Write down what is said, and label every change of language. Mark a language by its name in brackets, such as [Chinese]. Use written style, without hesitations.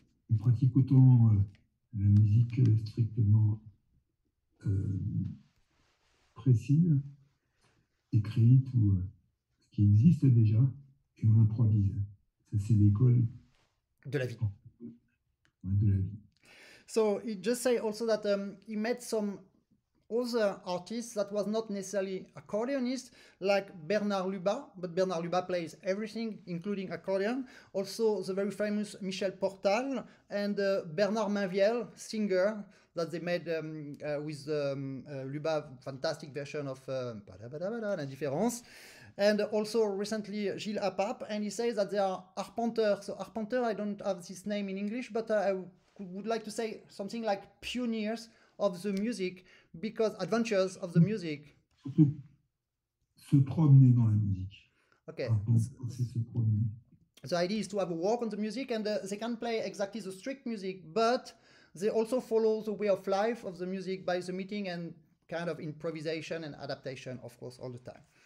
[French] On pratique autant la musique strictement précise, écrite, ou ce qui existe déjà, et on improvise. Ça, c'est l'école de la vie. De la vie. [English] So he just say also that he met some other artists that was not necessarily accordionists, like Bernard Luba, but Bernard Luba plays everything, including accordion. Also the very famous Michel Portal and Bernard Mainviel, singer, that they made with Luba, fantastic version of L'Indifférence. And also recently Gilles Apap, and he says that they are arpenteurs. So arpenteur, I don't have this name in English, but I would like to say something like pioneers of the music, because adventures of the music. [French] Surtout se promener dans la musique. Okay. C'est se promener. [English] The idea is to have a walk on the music, and they can play exactly the strict music, but they also follow the way of life of the music by the meeting and kind of improvisation and adaptation, of course, all the time.